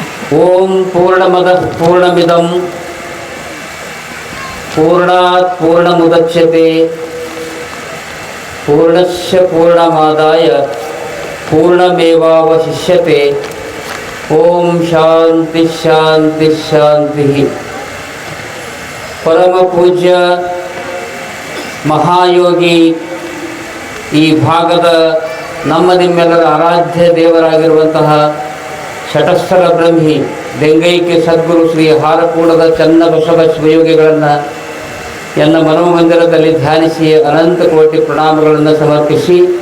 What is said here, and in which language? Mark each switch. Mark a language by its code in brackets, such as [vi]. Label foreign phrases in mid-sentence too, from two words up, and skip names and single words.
[sa] ಓಂ ಪೂರ್ಣಮದಃ ಪೂರ್ಣಮಿದಂ ಪೂರ್ಣಾತ್ ಪೂರ್ಣಮುದಚ್ಯತೆ ಪೂರ್ಣಸ್ಯ ಪೂರ್ಣಮಾದಾಯ ಪೂರ್ಣಮೇವಾವಶಿಷ್ಯತೆ. ಓಂ ಶಾಂತಿ ಶಾಂತಿ ಶಾಂತಿ. [kn] ಪರಮ ಪೂಜ್ಯ ಮಹಾಯೋಗಿ ಈ ಭಾಗದ ನಿಮ್ಮೆಲ್ಲರ ಆರಾಧ್ಯ ದೇವರಾಗಿರುವಂತಹ ಶಟಸ್ಥಲ ಬ್ರಹ್ಮಿ ಲಿಂಗೈಕ್ಯ ಸದ್ಗುರು ಶ್ರೀ ಹಾರಕೂಡದ ಚನ್ನಬಸವ ಶಿವಯೋಗಿಗಳನ್ನು ಎನ್ನ ಮನೋಮಂದಿರದಲ್ಲಿ ಧ್ಯಾನಿಸಿ ಅನಂತ ಕೋಟಿ ಪ್ರಣಾಮಗಳನ್ನು ಸಮರ್ಪಿಸಿ,